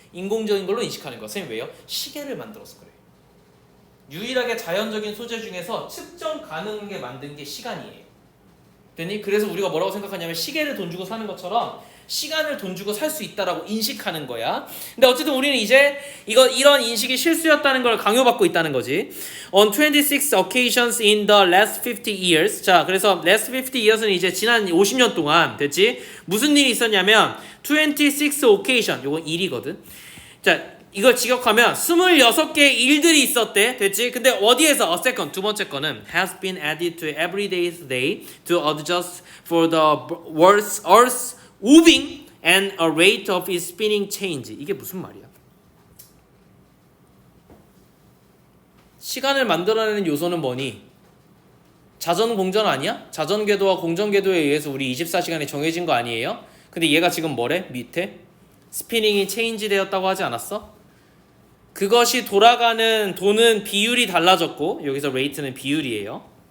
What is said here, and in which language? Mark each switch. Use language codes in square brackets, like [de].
[ko] 인공적인 걸로 인식하는 거야. 선생님 왜요? 시계를 만들어서 그래요. 유일하게 자연적인 소재 중에서 측정 가능하게 만든 게 시간이에요. 됐니? 그래서 우리가 뭐라고 생각하냐면 시계를 돈 주고 사는 것처럼 시간을 돈 주고 살 수 있다라고 인식하는 거야. 근데 어쨌든 우리는 이제 이런 인식이 실수였다는 걸 강요받고 있다는 거지. [en] On 26 occasions in the last 50 years. [ko] 자, 그래서 [en] last 50 years [ko] 는 이제 지난 50년 동안 됐지? 무슨 일이 있었냐면 26 occasion. 요거 일이거든. 자, 이걸 직역하면 26개의 일들이 있었대. 됐지? 근데 어디에서? [en] A second. [ko] 두 번째 거는 [en] has been added to every day's day to adjust for the earth's moving and a rate of its spinning change. [ko] 이게 무슨 말이야? 시간을 만들어내는 요소는 뭐니? 자전공전 아니야? 자전궤도와 공전궤도에 의해서 우리 24시간이 정해진 거 아니에요? 근데 얘가 지금 뭐래? 밑에? 스피닝이 체인지 되었다고 하지 않았어? 그것이 돌아가는 도는 비율이 달라졌고 여기서 레이트는 비율이에요.